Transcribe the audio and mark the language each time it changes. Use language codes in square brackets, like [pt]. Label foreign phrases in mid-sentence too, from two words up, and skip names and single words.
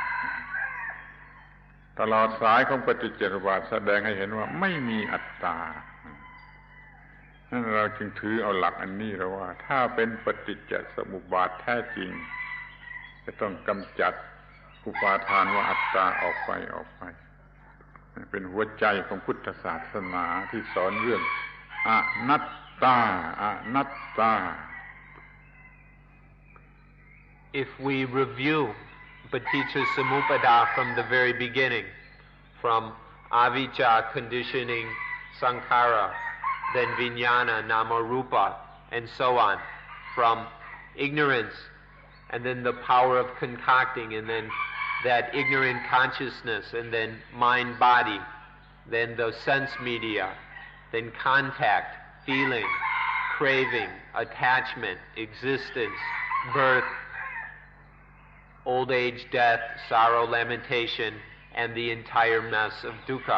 [th] ตลอดสายของปฏิจจสมุปบาทแสดงให้เห็นว่าไม่มีอัตตานั่นเราจึงถือเอาหลักอันนี้แล้วว่าถ้าเป็นปฏิจจสมุปบาทแท้จริงจะต้องกำจัดอุปาทานว่าอัตตาออกไปเป็นหัวใจของพุทธศาสนาที่สอนเรื่องอนัตตาอนัตตา [en] If we review [pi] Paticca Samuppada [en] from the very beginning, from avijja conditioning sankhara, then [pi] vijnana, nama rupa, [en] and so on, from ignorance, and then the power of concocting, and then that ignorant consciousness, and then mind-body, then the sense media, then contact, feeling, craving, attachment, existence, birth, old age, death, sorrow, lamentation, and the entire mess of dukkha.